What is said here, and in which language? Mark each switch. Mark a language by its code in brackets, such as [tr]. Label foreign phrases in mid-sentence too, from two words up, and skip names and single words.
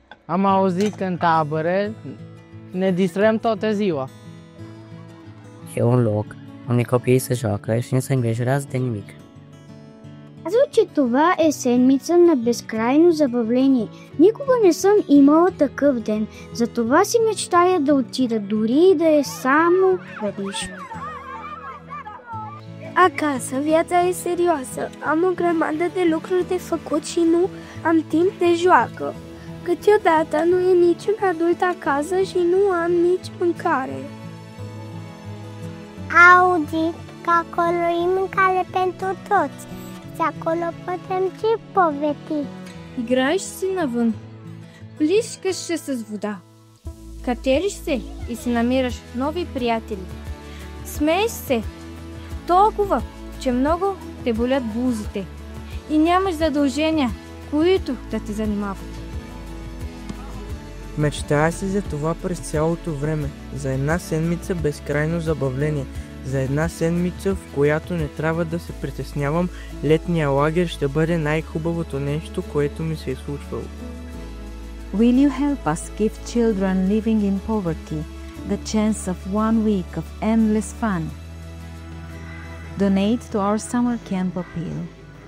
[ro] Am auzit că în tabere ne distrăm toată ziua. E un loc unde copiii se joacă și nu se îngrijorează de nimic. [bg] Казва, че това е седмица на безкрайно забавление. Никога не съм имала такъв ден. Затова си мечтая да отида, дори и да е само веднъж. [ro] Acasă viața e serioasă. Am o grămadă de lucruri de făcut și nu am timp de joacă. Câteodată nu e niciun adult acasă și nu am nici mâncare. Auzit că acolo e mâncare pentru toți și acolo putem și povesti. [bg] Играеш си навън, плискаш се с вода, катериш се и си намираш нови приятели. Смееш се толкова, че много те болят бузите и нямаш задължения, които да те занимават. Мечтая си за това през цялото време, за една седмица безкрайно забавление, за една седмица, в която не трябва да се притеснявам, летния лагер ще бъде най-хубавото нещо, което ми се е случвало. [en] Will you help us give children living in poverty the chance of 1 week of endless fun? Donate to our summer camp appeal.